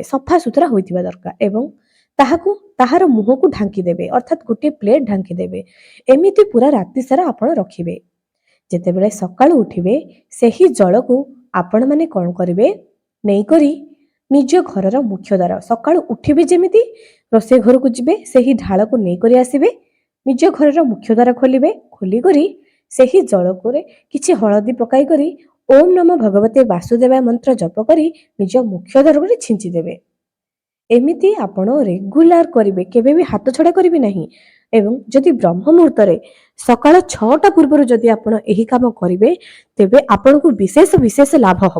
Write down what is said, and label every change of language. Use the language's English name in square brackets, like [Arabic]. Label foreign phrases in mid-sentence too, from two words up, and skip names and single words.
[Odia] ସଫା ସୁତୁରା ହୋଇଥିବା ଦରକାର ଏବଂ ତାହାର ମୁହଁକୁ ଢାଙ୍କି ଦେବେ, ଅର୍ଥାତ୍ ଗୋଟିଏ ପ୍ଲେଟ୍ ଢାଙ୍କି ଦେବେ। ଏମିତି ପୁରା ରାତି ସାରା ଆପଣ ରଖିବେ। ଯେତେବେଳେ ସକାଳୁ ଉଠିବେ, ସେହି ଜଳକୁ ଆପଣମାନେ କଣ କରିବେ, ନେଇକରି ନିଜ ଘରର ମୁଖ୍ୟ ଦ୍ୱାର, ସକାଳୁ ଉଠିବେ ଯେମିତି ରୋଷେଇ ଘରକୁ ଯିବେ, ସେହି ଢାଳକୁ ନେଇକରି ଆସିବେ ନିଜ ଘର ମୁଖ୍ୟ ଦ୍ୱାର ଖୋଲିବେ ଖୋଲିକରି ସେହି ଜଳକୁ କିଛି ହଳଦୀ ପକାଇ କରି ଓମ୍ ନମଃ ଭଗବତେ ବାସୁଦେବାୟ ମନ୍ତ୍ର ଜପ କରି ନିଜ ମୁଖ୍ୟ ଦ୍ୱାରରେ ଛିଞ୍ଚି ଦେବେ। ଏମିତି ଆପଣ ରେଗୁଲାର କରିବେ, କେବେ ବି ହାତ ଛଡ଼ା କରିବେ ନାହିଁ। ଏବଂ ଯଦି ବ୍ରହ୍ମ ମୁହୂର୍ତ୍ତରେ ସକାଳ 6ଟା ପୂର୍ବରୁ ଯଦି ଆପଣ ଏହି କାମ କରିବେ ତେବେ ଆପଣଙ୍କୁ ବିଶେଷ ଲାଭ ହେବ।